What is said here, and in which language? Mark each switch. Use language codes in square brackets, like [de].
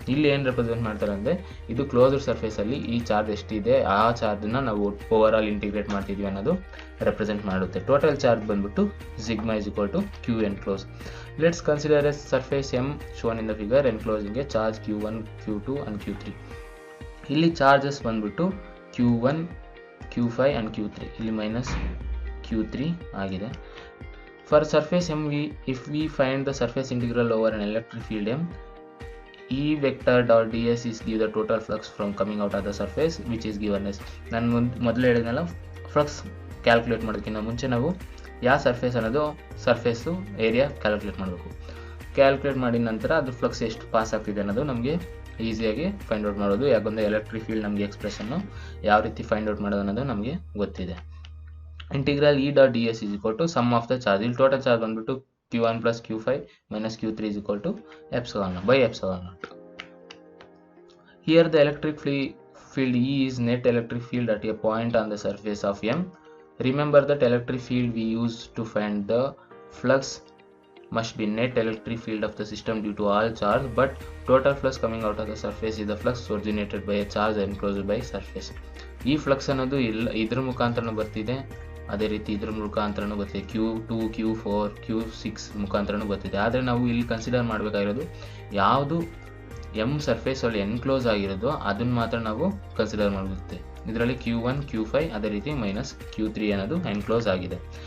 [kn] ಇಲ್ಲಿ ಏನು ರೆಪ್ರೆಸೆಂಟ್ ಮಾಡ್ತಾರೆ ಅಂದರೆ, ಇದು ಕ್ಲೋಸ್ಡ್ ಸರ್ಫೇಸಲ್ಲಿ ಈ ಚಾರ್ಜ್ ಎಷ್ಟಿದೆ ಆ ಚಾರ್ಜನ್ನ ನಾವು ಓವರ್ ಆಲ್ ಇಂಟಿಗ್ರೇಟ್ ಮಾಡ್ತಿದ್ವಿ ಅನ್ನೋದು ರೆಪ್ರೆಸೆಂಟ್ ಮಾಡುತ್ತೆ. [en] total charge [kn] ಬಂದ್ಬಿಟ್ಟು [en] Sigma is equal to q enclose. Let's consider a surface M shown in the figure enclosing a charge q1, q2 and q3. [kn] ಇಲ್ಲಿ ಚಾರ್ಜಸ್ ಬಂದ್ಬಿಟ್ಟು q1, q5 ಆ್ಯಂಡ್ q3. ಇಲ್ಲಿ minus q3 ಆಗಿದೆ. [en] For surface M if we find the surface integral over an electric field M, E vector dot ds is give the total flux from coming out of the surface which is given as. [kn] ನಾನು ಮೊದಲು ಹೇಳಿದ್ನಲ್ಲ, flux calculate ಮಾಡೋದಕ್ಕಿಂತ ಮುಂಚೆ ನಾವು ಯಾವ surface ಅನ್ನೋದು surface area calculate ಮಾಡಬೇಕು. Calculate ಮಾಡಿದ ನಂತರ ಅದು ಫ್ಲಕ್ಸ್ ಎಷ್ಟು ಪಾಸ್ ಆಗ್ತಿದೆ ಅನ್ನೋದು ನಮಗೆ ಈಸಿಯಾಗಿ ಫೈಂಡ್ ಔಟ್ ಮಾಡೋದು. ಯಾಕಂದರೆ ಎಲೆಕ್ಟ್ರಿಕ್ ಫೀಲ್ಡ್ ನಮಗೆ ಎಕ್ಸ್ಪ್ರೆಷನ್ನು ಯಾವ ರೀತಿ ಫೈಂಡ್ ಔಟ್ ಮಾಡೋದು ಅನ್ನೋದು ನಮಗೆ ಗೊತ್ತಿದೆ. [en] Integral E dot ds is equal to sum of the charge. [kn] ಇಲ್ಲಿ ಟೋಟಲ್ ಚಾರ್ಜ್ ಬಂದ್ಬಿಟ್ಟು [en] q1 plus q5 minus q3 is equal to ε0 by ε0. Here the electric field E is net electric field at a point on the surface of M. Remember that electric field we use to find the flux must be net electric field of the system due to all charge, but total flux coming out of the surface is the flux originated by a charge enclosed by surface. [kn] ಈ flux ಅನ್ನೋದು ಇದ್ರ ಮುಖಾಂತರನೂ ಬರ್ತಿದೆ, ಅದೇ ರೀತಿ ಇದ್ರ ಮುಖಾಂತರನೂ ಬರ್ತಿದೆ, q2, q4, q6 ಮುಖಾಂತರನೂ ಬರ್ತಿದೆ. ಆದರೆ ನಾವು ಇಲ್ಲಿ ಕನ್ಸಿಡರ್ ಮಾಡಬೇಕಾಗಿರೋದು ಯಾವುದು ಎಮ್ ಸರ್ಫೇಸಲ್ಲಿ ಎನ್ಕ್ಲೋಸ್ ಆಗಿರೋದು ಅದನ್ನು ಮಾತ್ರ ನಾವು ಕನ್ಸಿಡರ್ ಮಾಡುತ್ತೆ. ಇದರಲ್ಲಿ q1, q5 ಅದೇ ರೀತಿ ಮೈನಸ್ q3 ಅನ್ನೋದು ಎನ್ಕ್ಲೋಸ್ ಆಗಿದೆ.